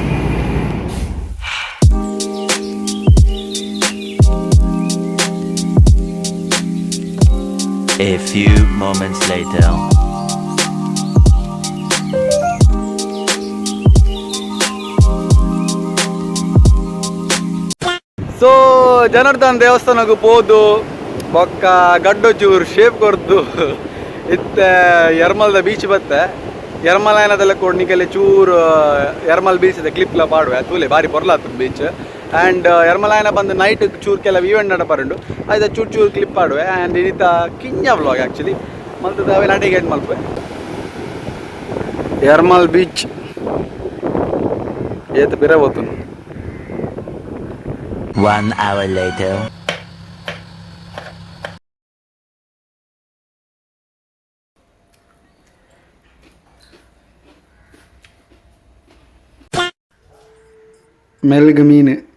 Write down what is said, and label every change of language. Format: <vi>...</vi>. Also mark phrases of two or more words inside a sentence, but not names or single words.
<en>A few moments later.</en> <tcy>ಸೊ ಜನಾರ್ದನ ದೇವಸ್ಥಾನಕ್ಕೂ ಪೋದು ಬೊಕ್ಕ ಗಡ್ಡು ಚೂರು ಶೇಪ್ ಕೊರ್ದು ಇತ್ತೆ ಎರ್ಮಲ್ದ ಬೀಚ್ ಬತ್ತೆ ಎರ್ಮಲಾಯನದೆಲ್ಲ ಕೊಡ್ನಿಕೆಲ್ಲ ಚೂರು ಎರ್ಮಲ್ ಬೀಚದ ಕ್ಲಿಪ್ಲ ಪಾಡುವೆ ತೂಲೆ ಭಾರಿ ಪೊರ್ಲಾತು ಬೀಚ್ ಆ್ಯಂಡ್ ಎರ್ಮಲಾಯನ ಬಂದು ನೈಟ್ ಚೂರು ಕೆಲವು ಈವೆಂಟ್ ನಡಪರುಂಡು ಆಯ್ತು ಚೂರು ಕ್ಲಿಪ್ ಪಾಡುವೆ ಆ್ಯಂಡ್ ಇನ್ನಿತ ಕಿಂಜ ವ್ಲಾಗ್ ಆ್ಯಕ್ಚುಲಿ ಮಲ್ತದ ಅವೆ ನಡಿಗೆ ಮಲ್ಪೆ ಎರ್ಮಲ್ ಬೀಚ್ ಏತು ಬಿರ ಹೋತು</tcy> <en>1 hour later.</en> <tcy>ಮೆಲ್ಗ್ ಮೀನು</tcy>